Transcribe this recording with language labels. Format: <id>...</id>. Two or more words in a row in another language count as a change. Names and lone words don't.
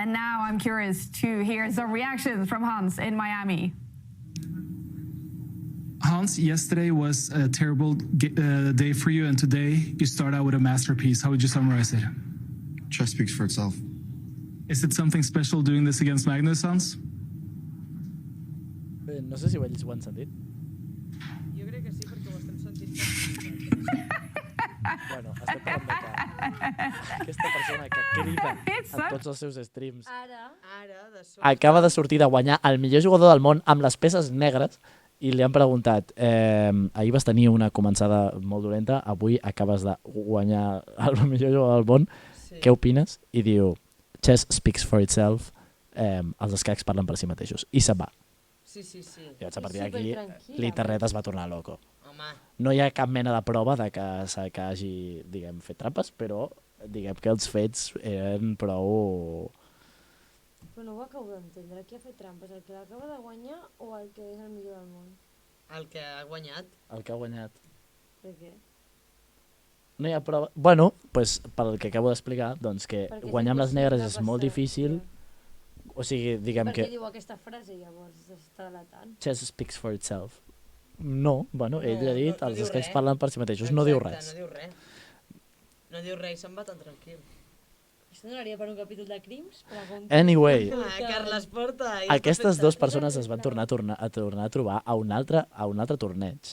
<en>And now I'm curious to hear some reactions from Hans in Miami. Hans, yesterday was a terrible day for you, and today you start out with a masterpiece. How would you summarize it? Chess speaks for itself. Is it something special doing this against Magnus, Hans?</en> <ca>No sé si ells ho han sentit. Jo crec que sí, perquè ho estem sentint. Bueno, estem parlant de que aquesta persona que crida a tots els seus streams acaba de sortir de guanyar el millor jugador del món amb les peces negres, i li han preguntat, ahir vas tenir una començada molt dolenta, avui acabes de guanyar el millor jugador del món, què opines? I diu,</ca> <en>chess speaks for itself,</en> <ca>els escacs parlen per si mateixos, i se'n va. Sí. I llavors a partir d'aquí l'internet es va tornar loco. home. No hi ha cap mena de prova de que hagi, diguem, fet trampes, però diguem que els fets eren prou... Però no ho acabo d'entendre. Qui ha fet trampes? El que l'acaba de guanyar o el que és el millor del món? El que ha guanyat. El que ha guanyat. Per què? No hi ha prova...</ca> <es>Bueno, pues,</es> <ca>pel que acabo d'explicar, doncs que Perquè és guanyar amb les negres és impossible molt passar, difícil. O sigui, diguem Per què que... diu aquesta frase, llavors? Està delatant.</ca> <en>Chess speaks for itself.</en> <ca>No, bueno, ell ha dit, els diu escacs res. parlen per si mateixos, no diu res. No diu res. No diu res i se'n va tan tranquil. Això donaria per un capítol de crims? Anyway, Carles Porta... aquestes dues persones es van tornar a trobar a un altre torneig.</ca>